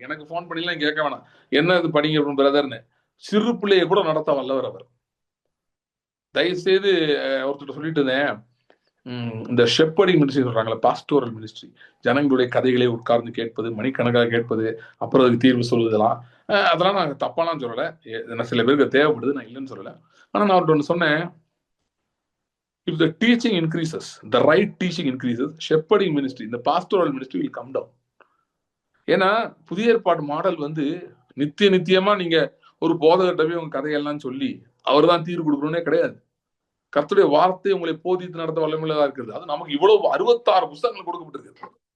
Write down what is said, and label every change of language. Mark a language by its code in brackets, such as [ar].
[ta] எனக்கு போன் பண்ணிலாம் கேட்க வேணாம், என்ன இது படிங்க பிரதர்னு. சிறு பிள்ளையை கூட நடத்த வல்லவர் அவர். தயவுசெய்து ஒருத்தர் சொல்லிட்டு இருந்தேன், இந்த ஷெப்பர்டிங் மினிஸ்ட்ரி சொல்றாங்களா, பாஸ்டோரல் மினிஸ்ட்ரி, ஜனங்களுடைய கதைகளை உட்கார்ந்து கேட்பது, மணிக்கணக்காக கேட்பது, அப்புறம் அதுக்கு தீர்வு சொல்வதெல்லாம், அதெல்லாம் நான் தப்பாலாம் சொல்லலை. சில பேருக்கு தேவைப்படுது, நான் இல்லைன்னு சொல்லலை. ஆனா நான் அவர்கிட்ட ஒன்று சொன்னேன், [en] if the teaching increases, the right teaching increases, shepherding ministry, the pastoral ministry will come down. [ta] ஏன்னா புதிய ஏற்பாடு மாடல் வந்து நித்தியமா நீங்க ஒரு போதகர்கிட்டவே உங்க கதையெல்லாம் சொல்லி அவர் தான் தீர்வு கொடுக்கணும்னே கிடையாது. கர்த்தருடைய வார்த்தை உங்களை போதித்து நடத்த வல்லமையுள்ளதா இருக்கிறது. அது நமக்கு இவ்வளவு 66 புத்தகங்கள் கொடுக்கப்பட்டிருக்கு.